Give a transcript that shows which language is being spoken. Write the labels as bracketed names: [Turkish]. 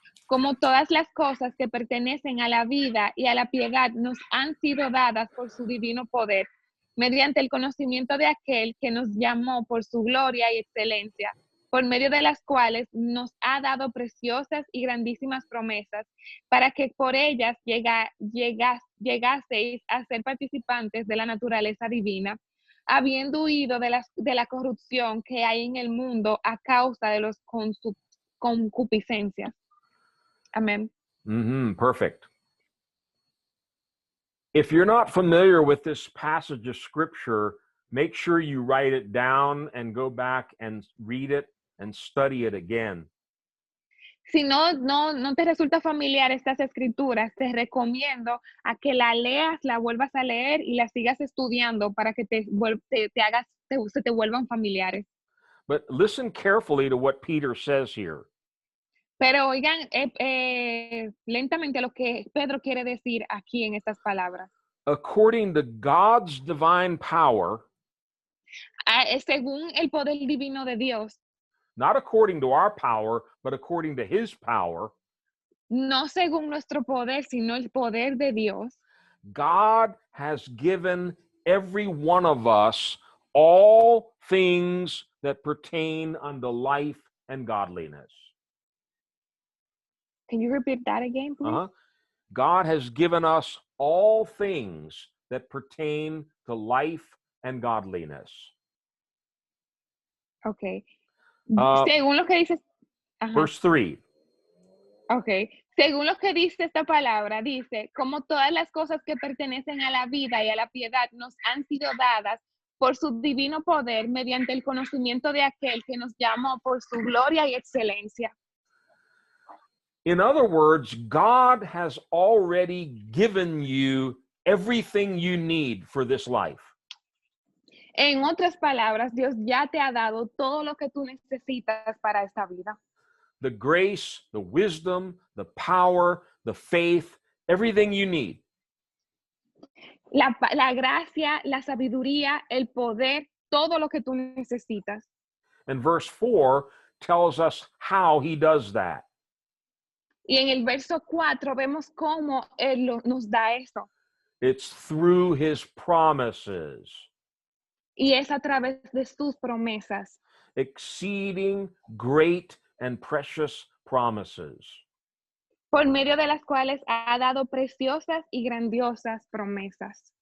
[Spanish] como todas las cosas que pertenecen a la vida y a la piedad nos han sido dadas por su divino poder, mediante el conocimiento de aquel que nos llamó por su gloria y excelencia, por medio de las cuales nos ha dado preciosas y grandísimas promesas, para que por ellas llegaseis a ser participantes de la naturaleza divina, habiendo huido de la corrupción que hay en el mundo a causa de los concupiscencias. Amén. [English] Perfect. If you're not familiar with this passage of scripture, make sure you write it down and go back and read it and study it again. [Spanish] Si no te resulta familiar estas escrituras, te recomiendo a que la leas, la vuelvas a leer y la sigas estudiando para que se te vuelvan familiares. [English] But listen carefully to what Peter says here. [Spanish] Pero oigan lentamente lo que Pedro quiere decir aquí en estas palabras. [English] According to God's divine power, [Spanish] Según el poder divino de Dios, [English] not according to our power, but according to his power, [Spanish] no según nuestro poder, sino el poder de Dios, [English] God has given every one of us all things that pertain unto life and godliness. Can you repeat that again, please? God has given us all things that pertain to life and godliness. [Spanish] Okay. Según lo que dice, [English] verse 3. Okay. [Spanish] Según lo que dice esta palabra, dice, como todas las cosas que pertenecen a la vida y a la piedad nos han sido dadas por su divino poder mediante el conocimiento de aquel que nos llamó por su gloria y excelencia. [English] In other words, God has already given you everything you need for this life. [Spanish] En otras palabras, Dios ya te ha dado todo lo que tú necesitas para esta vida. [English] The grace, the wisdom, the power, the faith, everything you need. [Spanish] La gracia, la sabiduría, el poder, todo lo que tú necesitas. [English] And verse 4 tells us how he does that. [Spanish] Y en el verso 4 vemos cómo Él nos da eso. [English] It's through his promises. [Spanish] Y es a través de sus promesas. [English] Exceeding great and precious promises. [Spanish] Por medio de las cuales ha dado preciosas y grandiosas promesas.